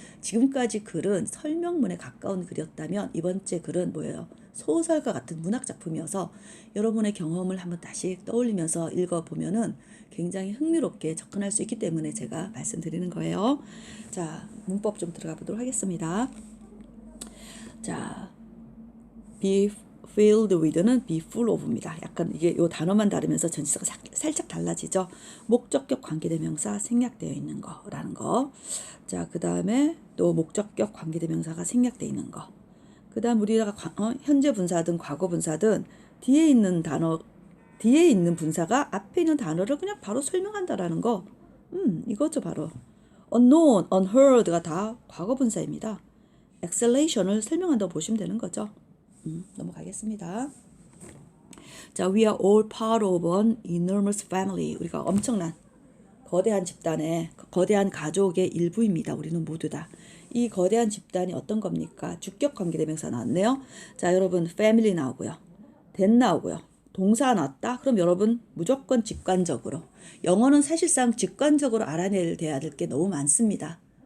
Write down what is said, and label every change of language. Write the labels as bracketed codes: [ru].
[ko] 지금까지 글은 설명문에 가까운 글이었다면 이번 째 글은 뭐예요? 소설과 같은 문학 작품이어서 여러분의 경험을 한번 다시 떠올리면서 읽어보면은 굉장히 흥미롭게 접근할 수 있기 때문에 제가 말씀드리는 거예요. 자, 문법 좀 들어가 보도록 하겠습니다. 자, be filled with는 be full of입니다. 약간 이게 요 단어만 다르면서 전치사가 살짝 달라지죠. 목적격 관계대명사 생략되어 있는 거라는 거. 자, 그 다음에 또 목적격 관계대명사가 생략되어 있는 거. 그 다음 우리가 현재 분사든 과거 분사든 뒤에 있는 분사가 앞에 있는 단어를 그냥 바로 설명한다라는 거. 이거죠 바로. unknown, unheard가 다 과거 분사입니다. exhalation을 설명한다고 보시면 되는 거죠. 넘어가겠습니다. [en] 자, we are all part of an enormous family. [ko] 우리가 엄청난 거대한 집단의 거대한 가족의 일부입니다. 우리는 모두 다. 이 거대한 집단이 어떤 겁니까? 주격 관계대명사 나왔네요. 자, 여러분 family 나오고요. that 나오고요. 동사 나왔다? 그럼 여러분 무조건 직관적으로. 영어는 사실상 직관적으로 알아내야 될 게 너무 많습니다.